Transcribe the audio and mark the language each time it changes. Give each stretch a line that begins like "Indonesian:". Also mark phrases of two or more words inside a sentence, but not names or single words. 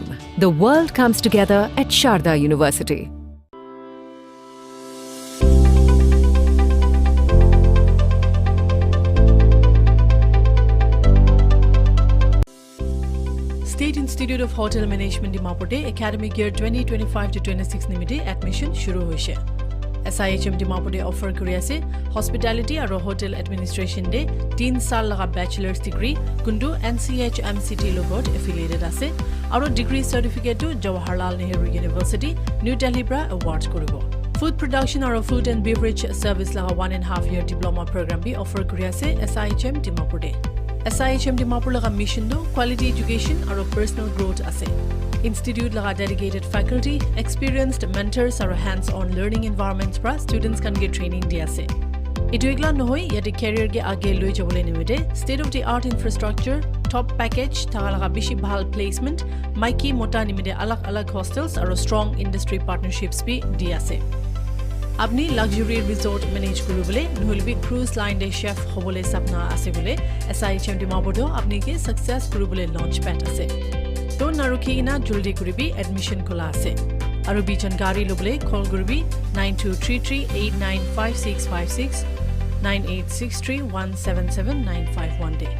English: The world comes together at Sharda University.
Naga Pidgin: State Institute of Hotel Management Dimapur Academic Year 2025-26 निमित्ते admission शुरू होइছে। SIHM Dimapur offer kuri ase hospitality aro
English: hotel administration
Naga Pidgin: de 3 sal laga
English: bachelor's degree
Naga Pidgin: kundu NCHMCT logot affiliated ase aro
English: degree certificate
Naga Pidgin: to Jawaharlal Nehru University New Delhi bra award koribo.
English: Food production
Naga Pidgin: aro
English: food and beverage service
Naga Pidgin: laga
English: 1.5 year diploma program
Naga Pidgin: bi offer kuri ase SIHM Dimapur de. SIHM Dimapur laga mission do
English: quality education
Naga Pidgin: aro
English: personal growth
Naga Pidgin: ase. Institute laga
English: dedicated faculty, experienced mentors
Naga Pidgin: aro
English: hands-on learning environments
Naga Pidgin: pra
English: students can get training
Naga Pidgin: di ase. Etu ekla nohoi yate career ge age loi jabole nimite
English: state of the art infrastructure, top package,
Naga Pidgin: thaga laga bishi bhal placement, maiki mota nimite alag hostels aro
English: strong industry partnerships
Naga Pidgin: bi di ase. Apni
English: luxury resort
Naga Pidgin: manage kurubole nohilbi
English: cruise line
Naga Pidgin: de chef hobole sapna ase bole SIHM Dimapur do apni ke success kurubole
English: launch pad
Naga Pidgin: ase. Don't narukina juldi kuribi admission kola ase. Aru bi jankari lobole call kuribi 9233895656 9863177951 day.